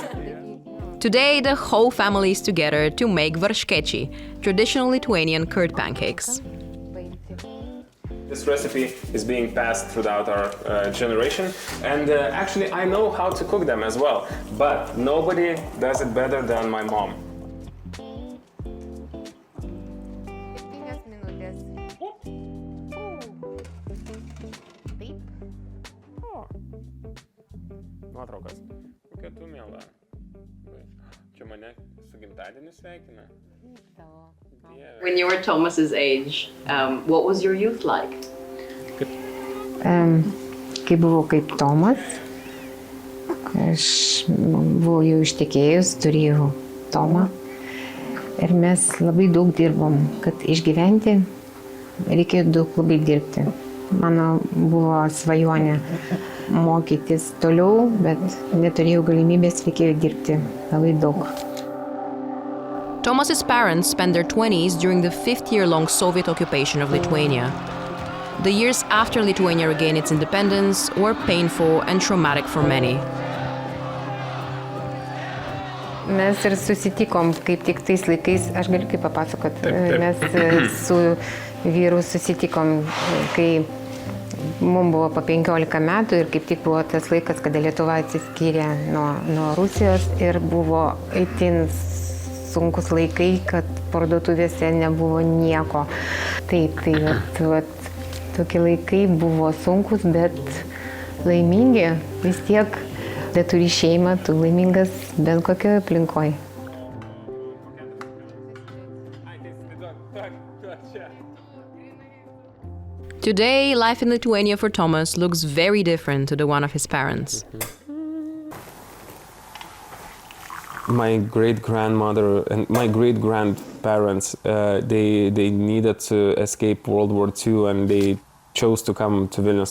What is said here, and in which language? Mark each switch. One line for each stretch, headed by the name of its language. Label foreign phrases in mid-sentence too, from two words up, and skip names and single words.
English: Today, the whole family is together to make varškėčiai, traditional Lithuanian curd pancakes. This recipe is being passed throughout our generation, and actually I know how to cook them as well, but nobody does it better than my mom.
Lithuanian: Nuotraukas. Kokia tu miela. Čia mane su gimtadieniu sveikina.
English: When you were Tomas's age, what was your youth like?
Lithuanian: Kai buvau kaip Tomas, aš buvau jau ištekėjus, turėjau Tomą ir mes labai daug dirbom, kad išgyventi reikėjo daug labai dirbti. Mano buvo svajonė mokytis toliau, bet neturėjau galimybės, reikėjo dirbti labai daug.
English: Tomas's parents spent their 20s during the 50-year-long Soviet occupation of Lithuania. The years after Lithuania regained its independence were painful and traumatic for many.
Lithuanian: Mes ir susitikom, kaip tik tais laikais, aš galiu kaip papasakot, mes su vyru susitikom, kai mums buvo po 15 metų ir kaip tik buvo tas laikas, kada Lietuva atsiskyrė nuo Rusijos ir buvo itin sunkus laikai, kad parduotuvėse nebuvo nieko. Taip, tokie laikai buvo sunkus, bet laimingi vis tiek, bet turi šeimą, tu laimingas bent kokioje aplinkoje.
English: Today, life in Lithuania for Tomas looks very different to the one of his parents. My great-grandmother and my great-grandparents, they needed to escape World War II and they chose to come to Vilnius.